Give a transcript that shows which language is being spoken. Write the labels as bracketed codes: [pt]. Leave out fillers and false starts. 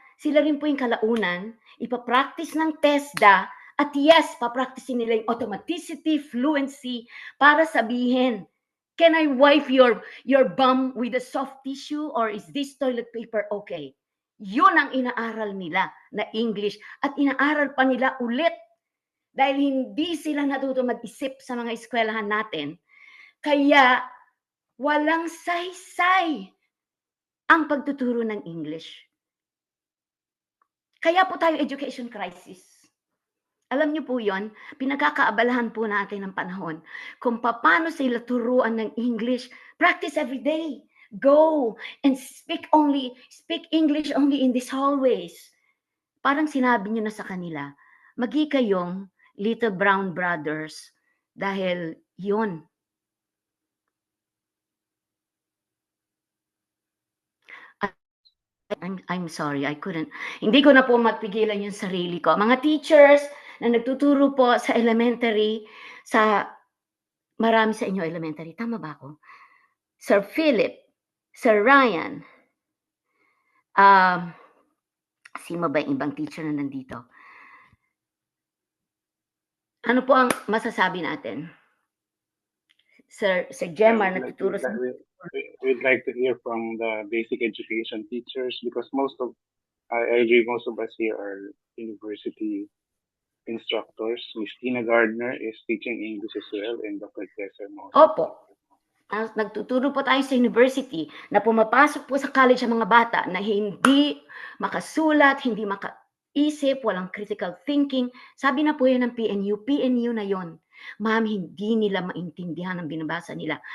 [tl] Sila rin po yung kalaunan, ipapractice ng TESDA, at yes, papracticein nila yung automaticity, fluency, para sabihin, [en] can I wipe your bum with a soft tissue or is this toilet paper okay? [tl] Yun ang inaaral nila na English at inaaral pa nila ulit dahil hindi sila natuto mag-isip sa mga eskwelahan natin. Kaya walang saysay ang pagtuturo ng English. Kaya po tayo education crisis. Alam niyo po yon, pinagkakaabalahan po natin ng panahon kung paano sila turuan ng English. [en] Practice every day. Go and speak English only in these hallways. [tl] Parang sinabi niyo na sa kanila, magi kayong little brown brothers dahil yon. [en] I'm sorry, I couldn't. [tl] Hindi ko na po mapigilan yung sarili ko. Mga teachers na nagtuturo po sa elementary, marami sa inyo elementary, tama ba ako? Sir Philip, Sir Ryan, sino ba yung ibang teacher na nandito? Ano po ang masasabi natin? Sir Gemma, nagtuturo sa... [en] We'd like to hear from the basic education teachers because I agree, most of us here are university instructors. Miss Tina Gardner is teaching English as well and Dr. Cesar Moss. [tl] Opo. Nagtuturo po tayo sa university na pumapasok po sa college ang mga bata na hindi makasulat, hindi makaisip, walang critical thinking. Sabi na po yan ng PNU na yon. Ma'am, hindi nila maintindihan ang binabasa nila.